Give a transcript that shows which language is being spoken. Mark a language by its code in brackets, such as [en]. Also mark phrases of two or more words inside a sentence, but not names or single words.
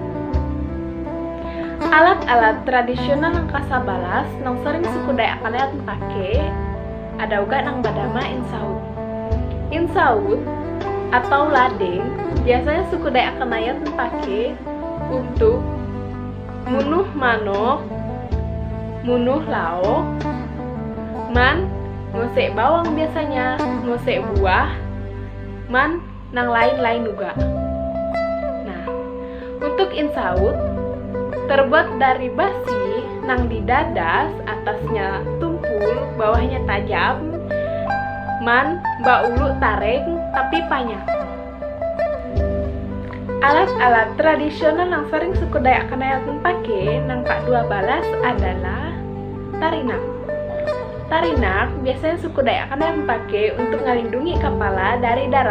[id] Alat-alat tradisional yang ke-11 yang sering suku Dayak Kanayat pakai ada juga nang badama insaut. Insaut atau ladeng biasanya suku Dayak Kanayat pakai untuk [knx] munuh manok, munuh lauk, man ngosek bawang [id] biasanya, ngosek buah, man nang lain-lain juga. Nah, untuk insaut terbuat dari basi nang didadas, atasnya tumpul, bawahnya tajam, [knx] man ulu tarik tapi panjang. [id] Alat-alat tradisional yang sering suku Dayak Kanayat pakai nang ke-12 adalah tarinak. Tarinak biasanya suku Dayak Kanayat pakai untuk ngelindungi kepala dari darah.